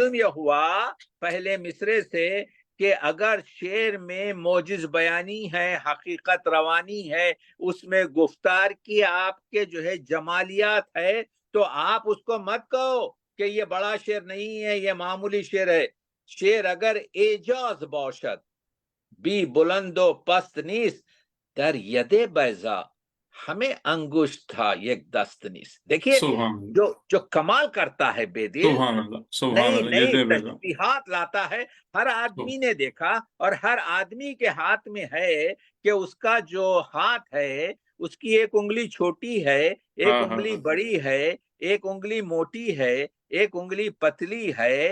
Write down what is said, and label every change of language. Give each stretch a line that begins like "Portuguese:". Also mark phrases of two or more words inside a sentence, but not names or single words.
Urdu: معلوم یہ ہوا پہلے مصرے سے کہ اگر شعر میں موجز بیانی ہے، حقیقت روانی ہے، اس میں گفتار کی آپ کے جو ہے جمالیات ہے، تو آپ اس کو مت کہو کہ یہ بڑا شعر نہیں ہے، یہ معمولی شعر ہے۔
Persian: شعر اگر اعجاز باشد بھی بلند و پست نیست، در ید بیضا ہمیں انگشت تھا یک دست نیست۔
Urdu: دیکھیے
Arabic: سبحان اللہ،
Urdu: جو کمال کرتا ہے بے دل،
Arabic: سبحان اللہ، سبحان نئی اللہ، نئی
Urdu: یہ بیضا۔ تشبیہات لاتا ہے۔ ہر آدمی نے دیکھا، اور ہر آدمی کے ہاتھ میں ہے کہ اس کا جو ہاتھ ہے، اس کی ایک انگلی چھوٹی ہے، ایک ہاں، ہاں، انگلی ہاں، بڑی ہے، ایک انگلی موٹی ہے، ایک انگلی پتلی ہے۔